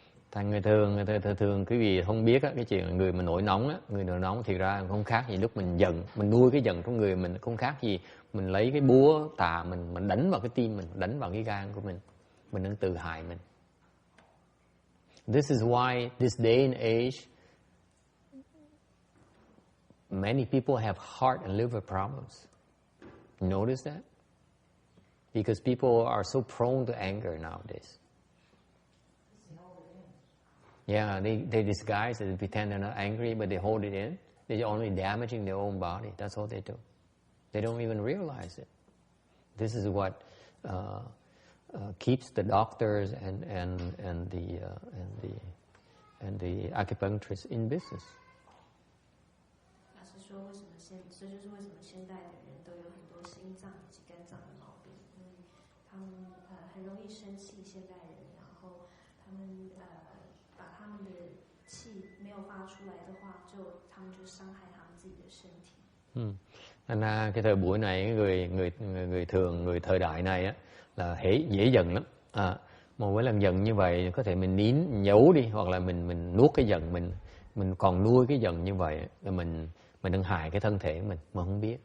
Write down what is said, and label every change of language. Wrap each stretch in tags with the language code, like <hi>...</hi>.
<vi>Thành người thường quý vị không biết á, cái chuyện người mà nổi nóng thì ra không khác gì lúc mình giận, mình nuôi cái giận trong người mình, không khác gì mình lấy cái búa tà mình đánh vào cái tim mình, đánh vào cái gan của mình đang tự hại mình.</vi> <en>This is why this day and age many people have heart and liver problems. You notice that? Because people are so prone to anger nowadays. Yeah, they disguise it and pretend they're not angry, but they hold it in. They're only damaging their own body. That's all they do. They don't even realize it. This is what keeps the doctors and the acupuncturists in business.</en> <zh>老师说，这就是为什么现代的人都有很多心脏以及肝脏的毛病，因为他们很容易生气，现代人，然后他们把他们的气没有发出来的话，他们就伤害他们自己的身体。</zh> <vi>Thành ra cái thời buổi này người thời đại này á là dễ giận lắm. Mỗi lần giận như vậy có thể mình nín giấu đi, hoặc là mình nuốt cái giận, mình còn nuôi cái giận như vậy là mình đang hại cái thân thể mình mà không biết.</vi>